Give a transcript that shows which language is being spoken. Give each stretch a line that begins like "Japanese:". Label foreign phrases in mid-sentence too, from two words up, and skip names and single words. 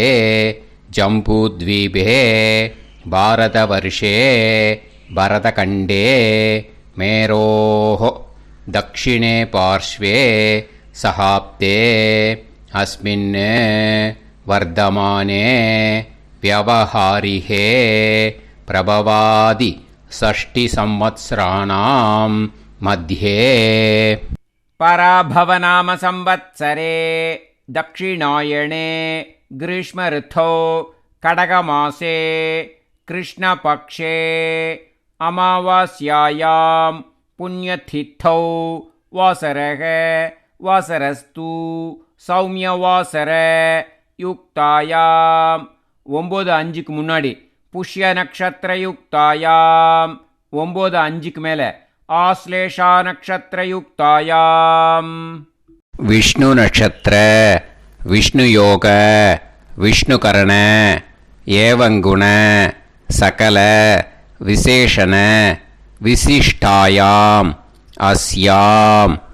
Sanskrit: जम्बूद्वीपे भारतवर्षे भरतखण्डे मेरोः दक्षिणे पार्श्वे शकाब्दे अस्मिन् वर्तमाने व्यवहारिहे प्रभवादि षष्टि संवत्सराणां मध्ये. पराभवनाम संवत्सरे दक्षिणायणे ग्रीष्म ऋतौ कडगमासे कृष्णपक्षे अमावास्यायां पुण्यतिथौ वासरः वासरस्तु सौम्यवासर யுக்தாயாம்
Tamil: 9:05க்கு முன்னாடி
Sanskrit: पुष्य नक्षत्र युक्तायाम्
Tamil: 9:05க்கு மேலே
Sanskrit: आश्लेषा नक्षत्र युक्तायाम् विष्णु नक्षत्र विष्णु योग विष्णुकरण एवंगुण सकल विशेषण विशिष्टायाम् अस्याम्